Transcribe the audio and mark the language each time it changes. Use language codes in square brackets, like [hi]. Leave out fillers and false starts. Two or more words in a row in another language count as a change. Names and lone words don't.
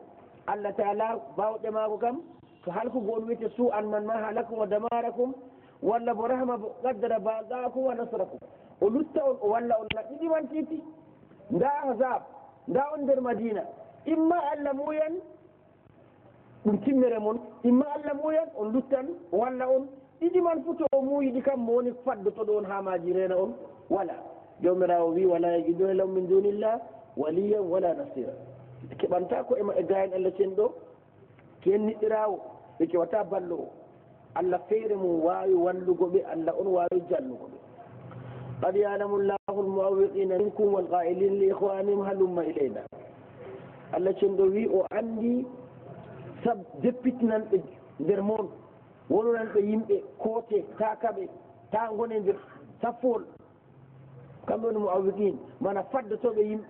[ff] Allah taala bawɗe mako kam to halkugo on wiyete su'an man [ar] ما هلاككم ودماركم, [ff] walla bo rahma bo [ar] قدر بعدكم ونصركم, [ff] o lutta on o walla on na ɗiɗi man titi. nda ahzab, nda on nder Madina, imma Allah muyan ɗum timmere mon, imma Allah muyan on luttan o walla on. ɗiɗi man fu to o muuyiɗi kam mo woni faddotoɗo on ha maji rena on wala. jomirawo wi [ar] ولا يجدون لهم من دون الله وليا ولا نصيرا, [ff] keɓanta ko e gayen Allah cenɗo ken niɗɗirawo, ɓe kewata ballowo. Allah feere mum wawi wallugo ɓe, Allah on wawi jallugo ɓe. [ar] قد يعلم الله المعوقين منكم والقائلين لإخوانهم هلم إلينا. [ff] Allah cenɗo wi o andi sab deppitinan ɓe nder moon, wononan ɓe yimɓe koote takaɓe ta gone nder saffol, kamɓe woni mu'awwiqin, mana faddotoɓe yimɓe.